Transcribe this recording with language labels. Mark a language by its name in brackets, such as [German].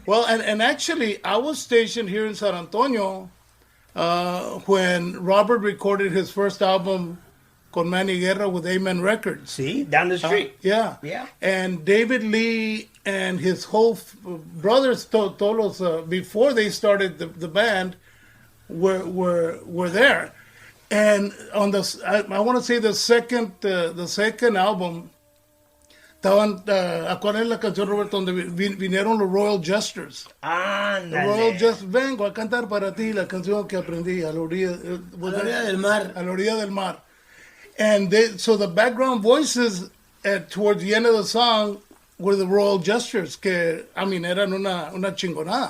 [English] Well, and actually, I was stationed here in San Antonio when Robert recorded his first album, Con Manny Guerra, with Amen Records. See, down the street. Yeah. And David Lee and his whole brothers, [Spanish] todos, [English] before they started the band, were there. And on I want to say the second album, [Spanish] estaban, ¿cuál es la canción, Roberto, donde vinieron los [English] Royal Jesters? [Spanish] Ándale. Royal Jesters, vengo a cantar para ti la canción que aprendí a la orilla del mar. A la orilla del mar. [English] And so the background voices towards the end of the song were the Royal Jesters, [Spanish] que, [English] I mean, [Spanish] eran una chingonada.